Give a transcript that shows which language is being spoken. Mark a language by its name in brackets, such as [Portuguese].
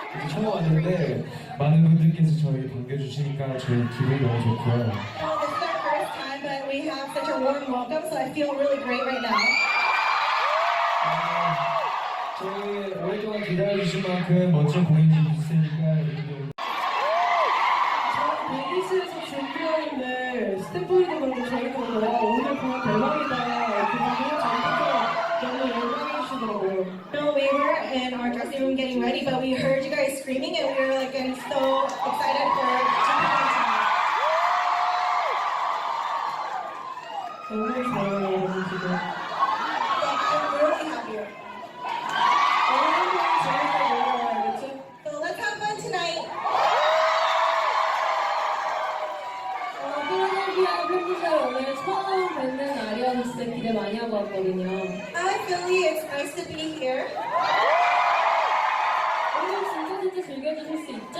[Korean] 처음 왔는데 많은 분들께서 저희 반겨주시니까 저희 기분이 너무 좋고요. [English] This is our first time, but we have such a warm welcome, so I feel really great right now. [Korean] 저희 오랫동안 기다려주신 만큼 멋진 공연이 있으니까 여러분들. 저희 대기실에서 준비하는데 스태프분들 그런데 저희도 와 오늘 공연 대박이다 이렇게 공연 잘해서 너무 영광해 주시더라고요. [English] So we were in our dressing room getting ready, but we heard you guys screaming, and we were like getting so excited for tonight. [Korean] 너무 좋아요 여러분 지금. [English] I'm really happy. [Korean] 오늘 재밌게 놀러와요 알겠지? [English] So let's have fun tonight. [Korean] 필라델피아 팬분들 오늘 처음 뵙는 날이어서 진짜 기대 많이 하고 왔거든요. [English] Hi Philly, it's nice to be here. [Korean] 오늘 진짜 즐겨주실 수 있죠?